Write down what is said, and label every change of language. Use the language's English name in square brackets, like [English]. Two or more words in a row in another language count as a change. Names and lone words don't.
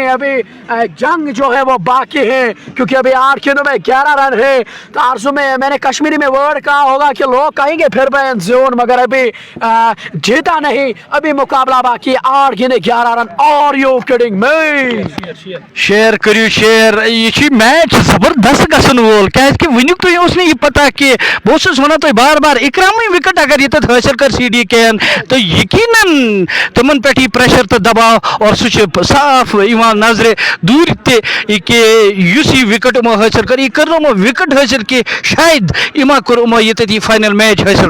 [Hindi] अभी जंग जो है वो बाकी है क्योंकि अभी 8 गेंदों में 11 रन है। तारजू में मैंने कश्मीरी में वर्ड कहा होगा कि लोग कहेंगे फिर बयान जोन, मगर अभी जीता नहीं। अभी मुकाबला बाकी 8 गेंदें 11 रन और [English] you kidding me. [Kashmiri] शेयर करियो शेयर ये मैच जबरदस्त गसन वोल क्या वनुक तुम उस यह पता कि बहुत वन तुम बार बार इकराम विकेट अगर ये हासिल कर CD केन तो यकीनन तिमन पे प्रेशर तो दबाव और सह साफ नजर दूर कि विकेट यमो हासिल कर यह कर विकेट हासिल कि शायद इमा कर ये फाइनल मैच हासिल।